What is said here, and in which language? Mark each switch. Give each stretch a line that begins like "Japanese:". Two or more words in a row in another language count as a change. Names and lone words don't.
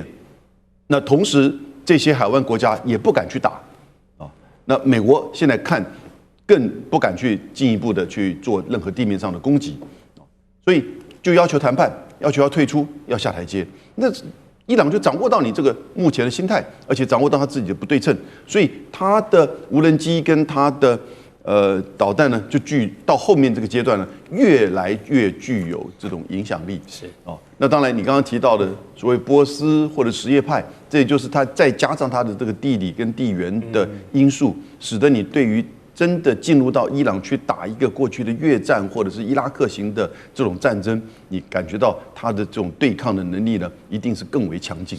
Chinese: 那同時，這些海灣國家也不敢去打啊。那美國現在看更不敢去進一步的去做任何地面上的攻擊，所以就要求談判，要求要退出，要下台階。那伊朗就掌握到你這個目前的心態，而且掌握到他自己的不對稱，所以他的無人機跟他的導彈呢，就到後面這個階段呢，越來越具有這種影響力。是哦，那當然你剛剛提到的所謂波斯或者什葉派，這也就是他再加上他的這個地理跟地緣的因素，使得你對於真的進入到伊朗去打一個過去的越戰或者是伊拉克型的這種戰爭，你感覺到他的這種對抗的能力呢，一定是更為強勁。